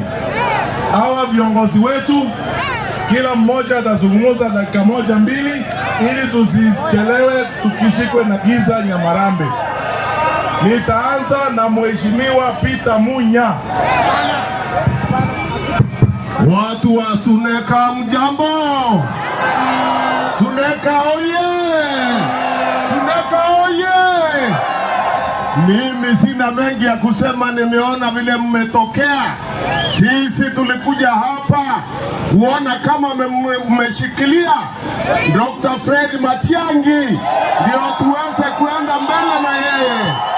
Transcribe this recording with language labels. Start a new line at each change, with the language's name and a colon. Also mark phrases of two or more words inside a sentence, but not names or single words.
Swahili: Hawa viongozi wetu kila mmoja atazungumza dakika moja mbili ili tusichelewe tukishikwe na giza Nyamarambe. Nitaanza na Mheshimiwa Peter Munya. Watu wa Suneka mjambo. Suneka oye. Suneka oye. Mimi sina mengi ya kusema, nimeona vile mmetokea. Sisi tulikuja hapa kuona kama mmeshikilia Dr. Fred Matiang'i ndio tuweze kuenda mbele na yeye.